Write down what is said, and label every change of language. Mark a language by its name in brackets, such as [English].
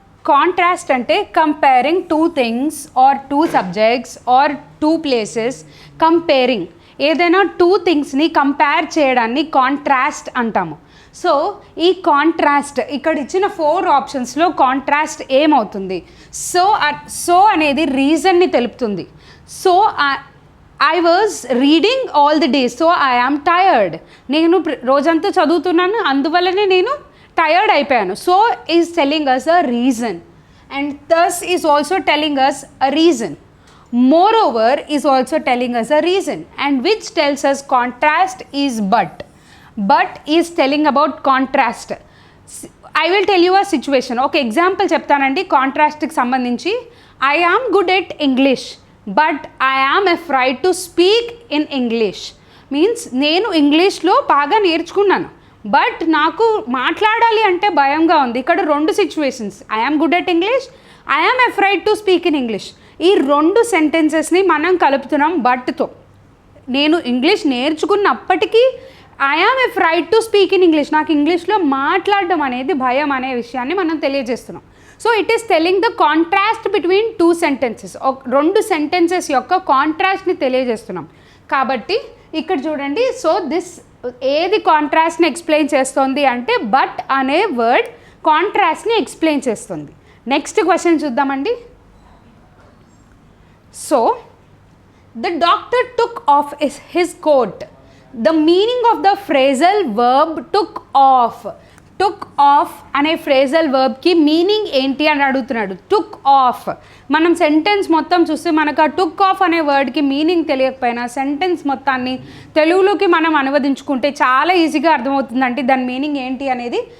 [English] Contrast ante comparing two things or two subjects or two places. [Telugu] Comparing ఏదైనా 2 థింగ్స్ని compare చేయడాన్ని contrast అంటాము. So ఈ contrast ఇక్కడ ఇచ్చిన 4 ఆప్షన్స్లో కాంట్రాస్ట్ ఏమవుతుంది? సో అనేది రీజన్ని తెలుపుతుంది. [English] So I was reading all the day, so I am tired. [Telugu] నేను రోజంతా చదువుతున్నాను, అందువల్లనే నేను టయర్డ్ అయిపోయాను. [English] So is telling us a reason, and thus is also telling us a reason. Moreover is also telling us a reason, and which tells us contrast is but. But is telling about contrast. I will tell you a situation. [Telugu] Okay, example చెప్తానండి కాంట్రాస్ట్కి సంబంధించి. [English] I am good at English, but I am afraid to speak in English. [Telugu] Means నేను ఇంగ్లీష్లో బాగా నేర్చుకున్నాను, but నాకు మాట్లాడాలి అంటే భయంగా ఉంది. [English] ఇక్కడ 2 situations, I am good at English, I am afraid to speak in English. [Telugu] ఈ 2 సెంటెన్సెస్ని మనం కలుపుతున్నాం బట్తో. నేను English నేర్చుకున్నప్పటికీ [English] I am afraid to speak in English, [Telugu] నాకు ఇంగ్లీష్లో మాట్లాడడం అనేది భయం అనే విషయాన్ని మనం తెలియజేస్తున్నాం. [English] So it is telling the contrast between 2 sentences. [Telugu] 2 sentences యొక్క కాంట్రాస్ట్ని తెలియజేస్తున్నాం. కాబట్టి ఇక్కడ చూడండి, సో దిస్ ఏది కాంట్రాస్ట్ని ఎక్స్ప్లెయిన్ చేస్తుంది అంటే బట్ అనే వర్డ్ కాంట్రాస్ట్ని ఎక్స్ప్లెయిన్ చేస్తుంది. నెక్స్ట్ క్వశ్చన్ చూద్దామండి. [English] So, the doctor took off his coat. The meaning of the phrasal verb took off. [Telugu] Took off అనే phrasal verb కి మీనింగ్ ఏంటి అని అడుగుతున్నాడు. took off. మనం సెంటెన్స్ మొత్తం చూస్తే మనకు ఆ took off అనే వర్డ్కి మీనింగ్ తెలియకపోయినా సెంటెన్స్ మొత్తాన్ని తెలుగులోకి మనం అనువదించుకుంటే చాలా ఈజీగా అర్థమవుతుందంటే దాని మీనింగ్ ఏంటి అనేది.